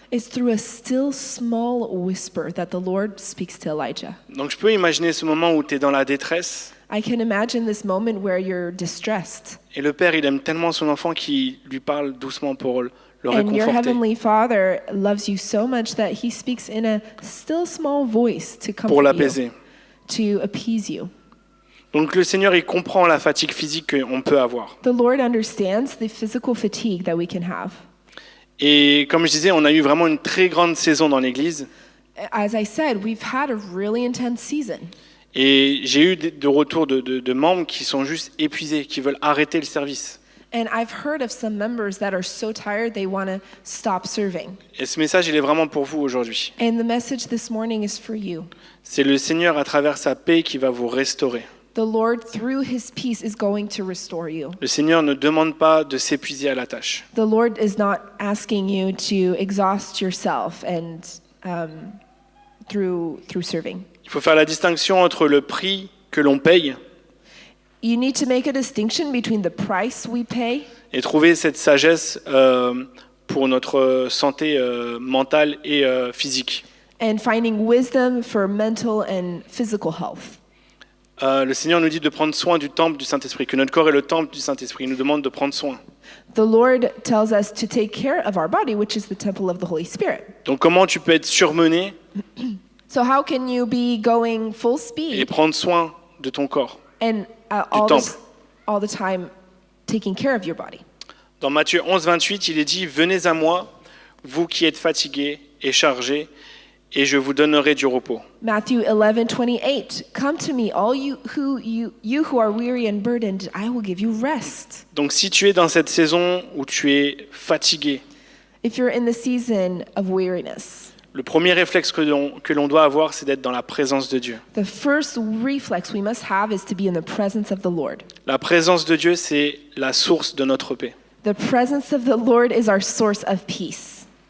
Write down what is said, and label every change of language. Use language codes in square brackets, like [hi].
[en] It's through a still small whisper that the Lord speaks to Elijah. [fr] Donc je peux imaginer ce moment où tu es dans la détresse. [en] I can imagine this moment where you're distressed. [fr] Et le Père, il aime tellement son enfant qu'il lui parle doucement pour le [en] And your [fr] réconforter. [en] heavenly Father loves you so much that he speaks in a still small voice to [fr] Pour [en] comfort [fr] l'apaiser. [en] you, to appease you. [fr] Donc le Seigneur, il comprend la fatigue physique qu'on peut avoir. [en] The Lord understands the physical fatigue that we can have. [fr] Et comme je disais, on a eu vraiment une très grande saison dans l'Église. [en] As I said, we've had a really intense season. [fr] Et j'ai eu de retours de membres qui sont juste épuisés, qui veulent arrêter le service. [en] And I've heard of some members that are so tired they want to stop serving. [fr] Et ce message, il est vraiment pour vous aujourd'hui. [en] And the message this morning is for you. [fr] C'est le Seigneur, à travers sa paix, qui va vous restaurer. [en] The Lord, through his peace, is going to restore you. [fr] Le Seigneur ne demande pas de s'épuiser à la tâche. [en] The Lord is not asking you to exhaust yourself and through serving. [fr] Il faut faire la distinction entre le prix que l'on paye [en] You need to make a distinction between the price we pay [fr] et trouver cette sagesse pour notre santé mentale et physique. [en] and finding wisdom for mental and physical health. [fr] Le Seigneur nous dit de prendre soin du temple du Saint-Esprit, que notre corps est le temple du Saint-Esprit. Il nous demande de prendre soin. [en] The Lord tells us to take care of our body, which is the temple of the Holy Spirit. [fr] Donc comment tu peux être surmené [en] So how can you be going full [fr] et [en] speed [fr] prendre soin de ton corps? [en] and all the time taking care of your body? [fr] Dans Matthieu 11, 28, il est dit « Venez à moi, vous qui êtes fatigués et chargés, et je vous donnerai du repos. [en] Matthew 11:28. Come to me, all you who are weary and burdened, I will give you rest. » [fr] Donc si tu es dans cette saison où tu es fatigué, [en] If you're in the season of weariness, [fr] le premier réflexe que l'on doit avoir, c'est d'être dans la présence de Dieu. [en] the first reflex we must have is to be in the presence of the Lord. [fr] La présence de Dieu, c'est la source de notre paix. [en] The presence of the Lord is our source of peace.